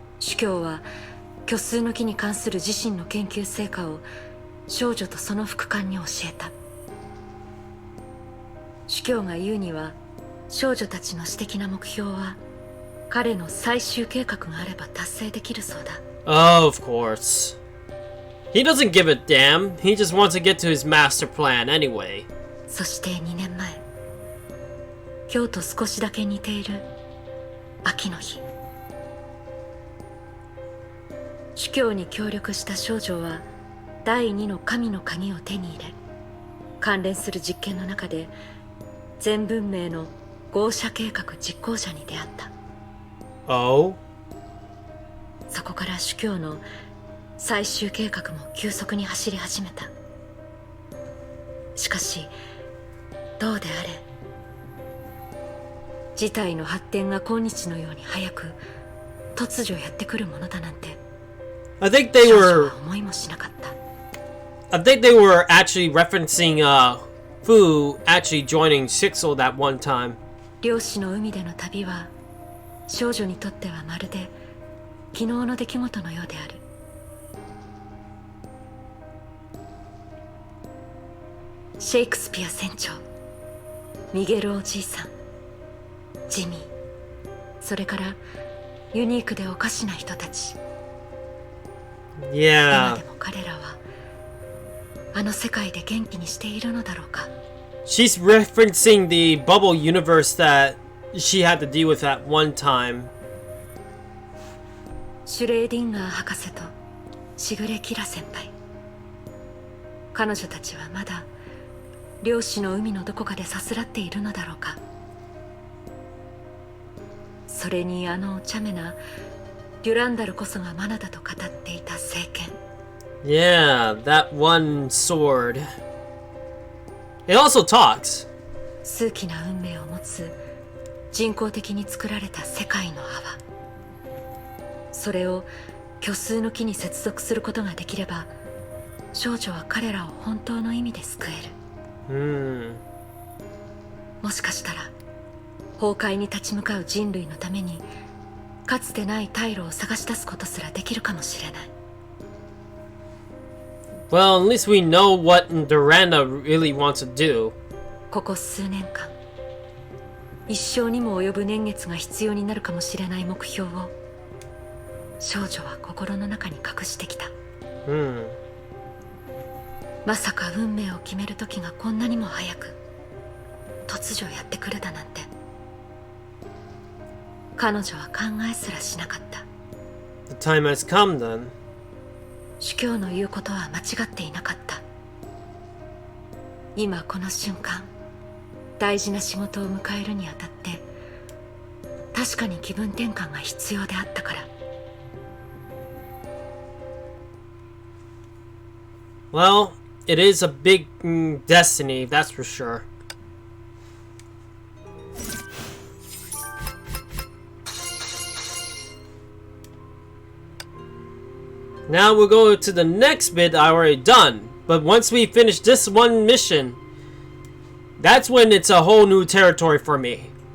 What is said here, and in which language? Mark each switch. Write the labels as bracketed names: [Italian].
[Japanese] 主教は虚数の木に関する自身の研究成果を少女とその副官に教えた。主教が言うには、少女たちの私的な目標は彼の最終計画があれば達成できるそうだ。 [English] Oh, of course. He doesn't give a damn. He just wants to get to his master plan anyway. [Japanese] そして2年前、今日と少しだけ似ている秋の日、主教に協力した少女は第2の神の鍵を手に入れ、関連する実験の中で全文明の合社計画実行者に出会った。 [English] Oh? [Japanese] そこから主教の最終計画も急速に走り始めた。しかしどうであれ、事態の発展が今日のように早く突如やってくるものだなんて [English] I think they [Japanese] 少女 [English] were [Japanese] は思いもしなかった。 [English] I think they were actually referencing Fu actually joining Sixel that one time. [Japanese] 漁師の海での旅は少女にとってはまるで昨日の出来事のようである。シェイクスピア船長、ミゲルおじいさん、ジミー、それからユニークでおかしな人たち。今 [English] Yeah. [Japanese] でも彼らはあの世界で元気にしているのだろうか。 [English] She's referencing the bubble universe that she had to deal with at one time. [Japanese] シュレーディンガー博士とシグレ・キラ先輩、彼女たちはまだ漁師の海のどこかでさすらっているのだろうか。それにあのお茶目なデュランダルこそがマナだと語っていた聖剣。 [English] Yeah, that one sword. It also talks. [Japanese] 数奇な運命を持つ人工的に作られた世界の泡。それを虚数の木に接続することができれば、少女は彼らを本当の意味で救える。もしかしたら崩壊に立ち向かう人類のために、かつてない退路を探し出すことすらできるかもしれない。 [English] Well, at least we know what Durandal really wants to do. [Japanese] ここ数年間、一生にも及ぶ年月が必要になるかもしれない目標を少女は心の中に隠してきた。まさか運命を決める時がこんなにも早く突如やってくるだなんて、彼女は考えすらしなかった。 [English] The time has come then. [Japanese] 主教の言うことは間違っていなかった。今この瞬間、大事な仕事を迎えるにあたって確かに気分転換が必要であったから。 [English] Well, it is a big destiny, that's for sure. Now we'll go to the next bit I already done. But once we finish this one mission, that's when it's a whole new territory for me.